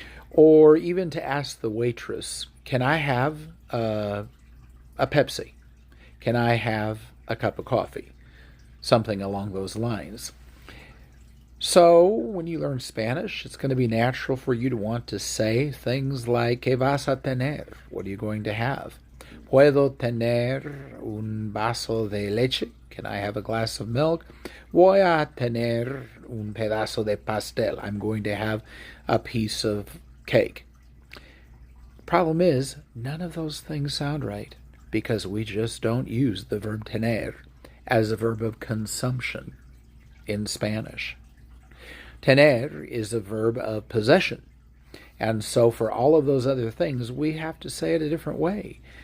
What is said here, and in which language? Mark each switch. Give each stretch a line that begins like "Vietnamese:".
English: Or even to ask the waitress, "Can I have a Pepsi? Can I have a cup of coffee?" Something along those lines. So, when you learn Spanish, it's going to be natural for you to want to say things like,
Spanish: "¿Qué vas a tener?"
English: What are you going to have?
Spanish: ¿Puedo tener un vaso de leche?
English: Can I have a glass of milk?
Spanish: Voy a tener un pedazo de pastel.
English: I'm going to have a piece of cake. The problem is, none of those things sound right because we just don't use the verb tener as a verb of consumption in Spanish. Tener is a verb of possession. And so for all of those other things, we have to say it a different way.